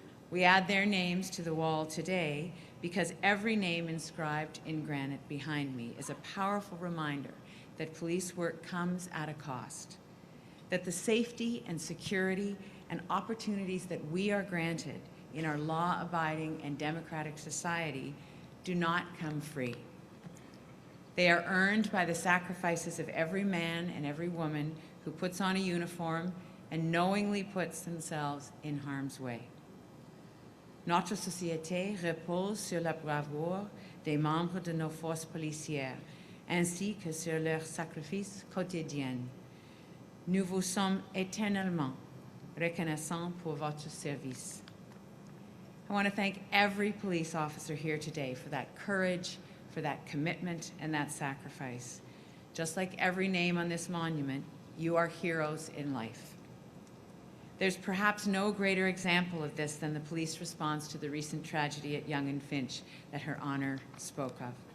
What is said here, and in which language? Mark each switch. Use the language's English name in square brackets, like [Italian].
[English] We add their names to the wall today because every name inscribed in granite behind me is a powerful reminder that police work comes at a cost, that the safety and security and opportunities that we are granted in our law-abiding and democratic society do not come free. They are earned by the sacrifices of every man and every woman who puts on a uniform and knowingly puts themselves in harm's way. [French] Notre société repose sur la bravoure des membres de nos forces policières, ainsi que sur leur sacrifice quotidien. Nous vous sommes éternellement reconnaissants pour votre service. [English] I want to thank every police officer here today for that courage, for that commitment, and that sacrifice. Just like every name on this monument, you are heroes in life. There's perhaps no greater example of this than the police response to the recent tragedy at Yonge and Finch that Her Honor spoke of.